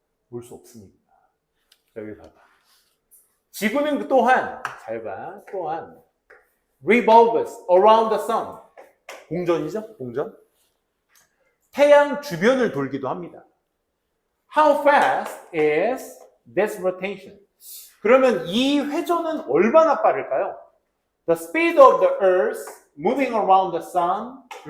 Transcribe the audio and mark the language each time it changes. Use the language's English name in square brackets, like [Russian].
[Korean] 볼 수 없으니까. 자, 여기 봐봐. 지구는 또한, 잘 봐, 또한 [English] revolves around the sun. [Korean] 공전이죠? 공전. 태양 주변을 돌기도 합니다. [English] How fast is this rotation? [Korean] 그러면 이 회전은 얼마나 빠를까요? [English] The speed of the earth moving around the sun.